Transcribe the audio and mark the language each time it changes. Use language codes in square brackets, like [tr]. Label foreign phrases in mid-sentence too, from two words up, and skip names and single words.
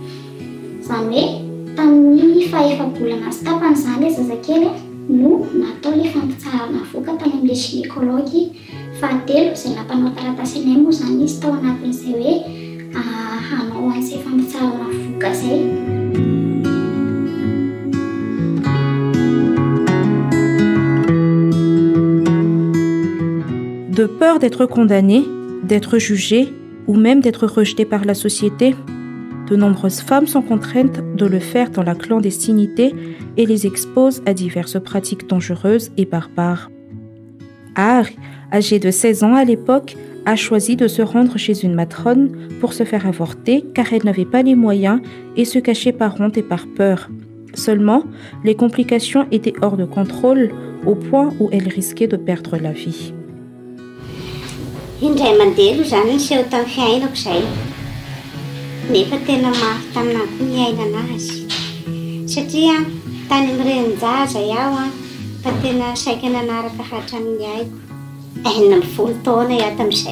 [mg] Zany hoe tamin'ny fahefa-bolana sy tapany zany ilay zazakely no natao ilay fampitsarana voka tany amin'ilay gynécologue fahatelo izay nampanao taratasy anay moa zany izy tao anatin'izay hoe hanao an'izay fampitsarana voka izay. [fr] De peur d'être condamnée, d'être jugée ou même d'être rejetée par la société, de nombreuses femmes sont contraintes de le faire dans la clandestinité et les exposent à diverses pratiques dangereuses et barbares. Ari, âgée de 16 ans à l'époque, a choisi de se rendre chez une matrone pour se faire avorter car elle n'avait pas les moyens et se cachait par honte et par peur. Seulement, les complications étaient hors de contrôle au point où elle risquait de perdre la vie. [mg] Indray mandeha aloha zany niseho tamin'ny fiainako izay nefa tena mafy taminahy koa ny ainana azy satria tany amin'ny renin-jaza iaho fa tena saika nanaraka hatramin'ny aiko 19 taona iaho tamin'izay.